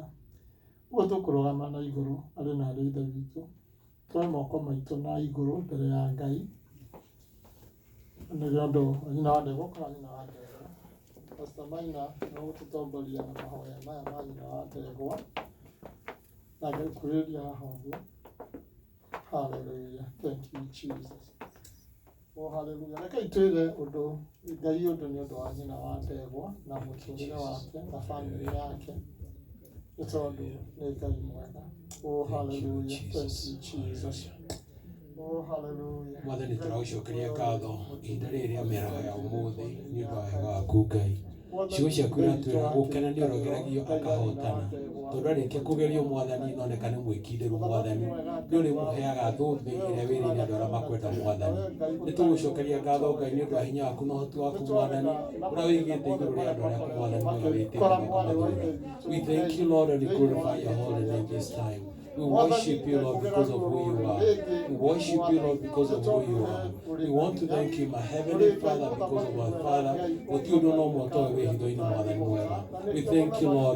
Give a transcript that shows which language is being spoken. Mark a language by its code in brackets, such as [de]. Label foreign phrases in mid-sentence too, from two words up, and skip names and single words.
[ki] Ũguo tũkũrũgama na igũrũ arĩ na ithe witũ, twoe moko maitũ na igũrũ mbere ya Ngai, nĩguo ũndũ nyina wa ndegwa kana nyina wa ndegwa Pastor Maina no gũtũtongoria na mahoya maya ma nyina wa ndegwa, na ngĩkũrĩria haha ũguo. [en] Hallelujah. Thank you Jesus. Oh hallelujah. [ki] Rekei twĩre ũndũ Ngai ũndũ nĩ ũndũ wa nyina wa ndegwa na mũtũũrĩre wake na family yake, nĩ tondũ nĩ Ngai mwega. [en] Oh hallelujah. Thank you Jesus. Oh hallelujah. [ki] Mwathani tũragũcokeria ngatho ihinda rĩrĩ rĩa mĩaraho ya ũmũthĩ nĩ ũndũ wa wega waku Ngai. Ciugo ciaku iratwĩra gũkena nĩ ũrogeragio akahotana, tondũ arĩkia kũgerio Mwathani noneka nĩ mwĩkindĩru Mwathani, nĩ ũrĩ mũheaga thũmbĩ ĩrĩa wĩrĩire andũ arĩa makwenda Mwathani. Nĩ tũgũcokeria ngatho Ngai nĩ ũndũ wa hinya waku na ũhoti waku Mwathani, ũrĩa wĩigĩte igũrũ rĩa andũ arĩa Mwathani mwega wĩtĩkĩra. [en] We thank you Lord and we glorify your holy name this time. We worship you, Lord, because of who you are. We worship you, Lord, because of who you are. We want to thank you, my heavenly Father, because of my Father. What you don't know, what we do in more than well. We thank you, Lord.